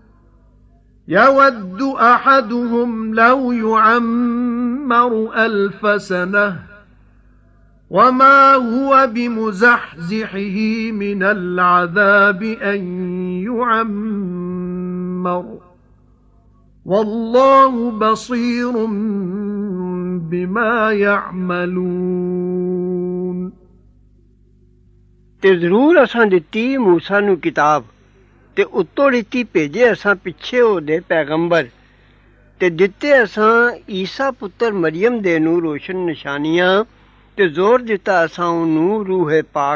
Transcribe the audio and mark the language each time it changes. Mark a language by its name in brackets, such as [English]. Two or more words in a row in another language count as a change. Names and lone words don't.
[Arabic] يود أحدهم لو يعمر 1000 سنة وما هو بمزحزحه من العذاب أن يعمر والله بصير بما يعملون [Punjabi] ਤੇ ਜ਼ਰੂਰ ਅਸਾਂ ਦਿੱਤੀ ਮੂਸਾ ਨੂੰ ਕਿਤਾਬ ਤੇ ਉੱਤੋਂ ਦਿੱਤੀ ਭੇਜੇ ਅਸਾਂ ਪਿੱਛੇ ਉਹਦੇ ਪੈਗੰਬਰ ਤੇ ਦਿੱਤੇ ਅਸਾਂ ਈਸਾ ਪੁੱਤਰ ਮਰੀਮ ਦੇ ਨੂੰ ਰੋਸ਼ਨ ਨਿਸ਼ਾਨੀਆਂ ਤੇ ਜ਼ੋਰ ਦਿੱਤਾ ਅਸਾਂ ਉਹਨੂੰ ਰੂਹੇ ਪਾਕ